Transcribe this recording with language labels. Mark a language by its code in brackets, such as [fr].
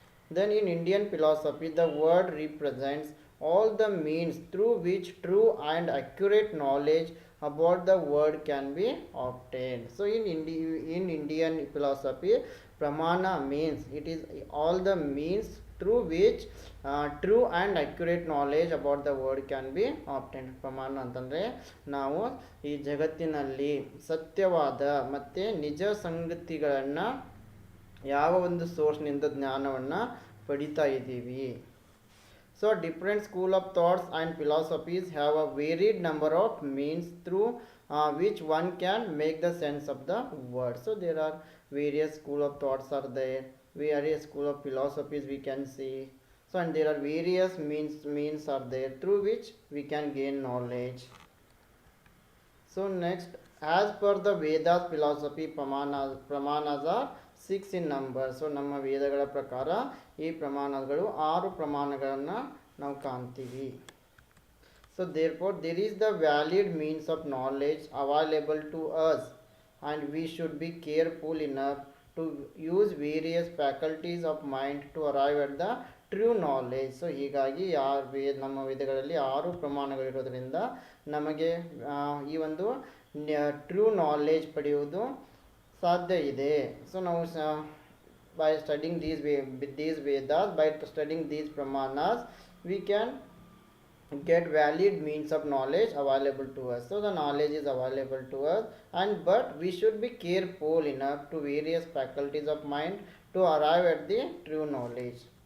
[en] Then in Indian philosophy, the word represents all the means through which true and accurate knowledge about the word can be obtained. So in Indian philosophy, pramana means it is all the means through which true and accurate knowledge about the word can be obtained. [kn] ಪ್ರಮಾಣ ಅಂತಂದರೆ ನಾವು ಈ ಜಗತ್ತಿನಲ್ಲಿ ಸತ್ಯವಾದ ಮತ್ತು ನಿಜ ಸಂಗತಿಗಳನ್ನು ಯಾವ ಒಂದು ಸೋರ್ಸ್ನಿಂದ ಜ್ಞಾನವನ್ನು ಪಡಿತಾ ಇದ್ದೀವಿ. [en] So different school of thoughts and philosophies have a varied number of means through which one can make the sense of the word. So there are various school of thoughts are there, various school of philosophies we can see. So and there are various means are there through which we can gain knowledge. So next, as per the Vedas philosophy, pramanas are 6 in number. [kn] So ನಮ್ಮ ವೇದಗಳ ಪ್ರಕಾರ ಈ ಪ್ರಮಾಣಗಳು 6 ಪ್ರಮಾಣಗಳನ್ನು ನಾವು ಕಾಣ್ತೀವಿ. [en] So therefore there is the valid means of knowledge available to us and we should be careful enough to use various faculties of mind to arrive at the true knowledge. [kn] So ಹೀಗಾಗಿ ನಮ್ಮ ವೇದಗಳಲ್ಲಿ 6 ಪ್ರಮಾಣಗಳಿರೋದ್ರಿಂದ ನಮಗೆ ಈ ಒಂದು [en] true knowledge [kn] ಪಡೆಯುವುದು ಸಾಧ್ಯ ಇದೆ. So ನಾವು [en] by studying these Vedas, by studying these pramanas, we can get valid means of knowledge available to us. So the knowledge is available to us, but we should be careful enough to various faculties of mind to arrive at the true knowledge.